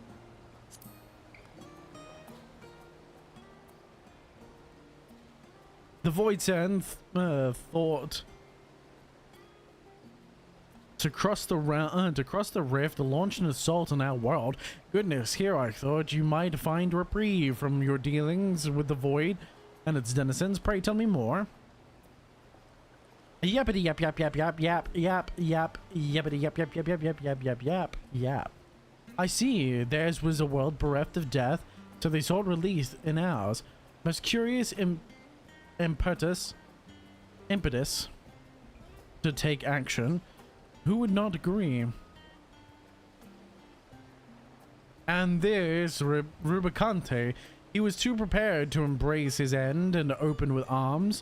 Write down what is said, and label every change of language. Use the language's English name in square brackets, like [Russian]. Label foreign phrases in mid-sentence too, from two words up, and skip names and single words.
[English] The Void Send thought to cross the rift, to launch an assault on our world. Goodness, here I thought you might find reprieve from your dealings with the Void and its denizens. Pray tell me more. Yappity yap yap yap yap yap yap yap yappity yap yap yap yap yap yap yap yap yap. I see theirs was a world bereft of death, so they sought release in ours. Most curious impetus to take action. Who would not agree? And this Rubicante, he was too prepared to embrace his end and open with arms.